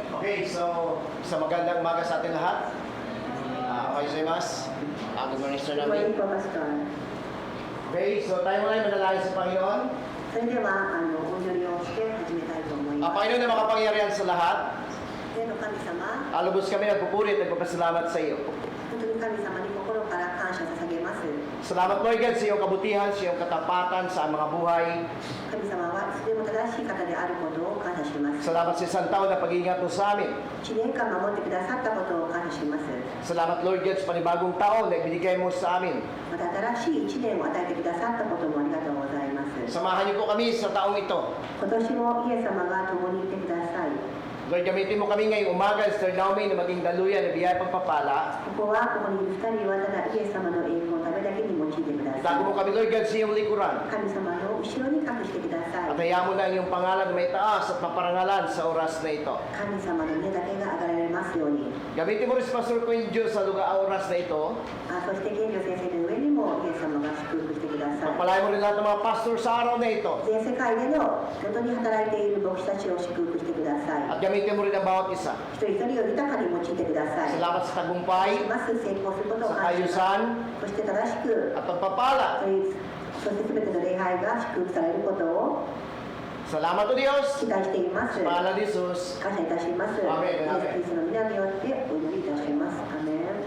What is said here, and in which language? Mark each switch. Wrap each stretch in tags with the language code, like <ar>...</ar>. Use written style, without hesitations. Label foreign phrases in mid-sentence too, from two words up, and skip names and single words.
<en>Okay, so</en> <tl>sa magandang umaga sa ating lahat.</tl> <ja>Okay, gozaimasu.</ja> <en>Good morning, Sir</en> <ja>ごめん Namin. なさい。</ja> <tl>Okay, so tayo muna ay manalangin sa Panginoon.</tl> <ja>それではお祈りをして始めたいと思います。</ja> <tl>Panginoon na makapangyarihan sa lahat,</tl> <ja>天の神様、</ja> <tl>lubos kami nagpupuri at nagpapasalamat sa iyo.</tl> <ja>本当に神様に心から感謝捧げます。</ja> <tl>Salamat,</tl> <en>Lord God,</en> <tl>sa iyong kabutihan, sa iyong katapatan sa mga buhay.</tl> <ja>神様はいつでも正しい方であることを感謝します。</ja> <tl>Salamat sa isang taon na pag-iingat mo sa amin.</tl> <ja>1 年間守ってくださったことを感謝します。</ja> <tl>Salamat,</tl> <en>Lord God,</en> <tl>sa panibagong taon na ibinigay mo sa amin.</tl> <ja>また新しい1年を与えてくださったこともありがとうございます。</ja> <tl>Samahan niyo po kami sa taong ito.</tl> <ja>今年もイエス様が共にいてください。</ja> <tl>Lord, gamitin mo kami ngayong umaga, Sir Naomi, na maging daluyan na biyaya pagpapala.</tl> <ja>ここはここにいる2人はただイエス様の栄光のためだけに用いてくださ</ja> <tl>Itago mo</tl> <ja>い。</ja> <tl>kami,</tl> <en>Lord God,</en> <tl>sa iyong likuran.</tl> <ja>神様の後ろに隠してくださ</ja> <tl>At</tl> <ja>い。</ja> <tl>hayaan mo na ang iyong pangalan na may taas at maparangalan sa oras na ito.</tl> <ja>神様の皆だけが上がられますように。</ja> <tl>Gamitin mo rin si Pastor Queen Diyos sa lugar oras na ito.</tl> <ja>そして健女先生の上にもイエス様が祝福してください。</ja> <tl>Pagpalain mo rin lahat ng mga pastor sa araw na ito.</tl> <ja>全世界での本当に働いている牧師たちを祝福してください。</ja> <tl>At gamitin mo rin ang bawat isa.</tl> <ja>一人一人を豊かに用いてください。</ja> <tl>Salamat sa tagumpay,</tl> <ja>ます成功することを</ja> <tl>sa</tl> <ja>感謝しま</ja> <tl>ayusan,</tl> <ja>す。そして正しく</ja> <tl>at pagpapala.</tl> <ja>そして全ての礼拝が祝福されることを</ja> <tl>Salamat o Diyos.</tl> <ja>期待しています。</ja> <tl>Sa pangalan ni Jesus.</tl> <ja>感謝いたします。イエ</ja> <en>Amen.</en> <ja>ス・キリストの皆によってお祈りいたします。アメン。</ja>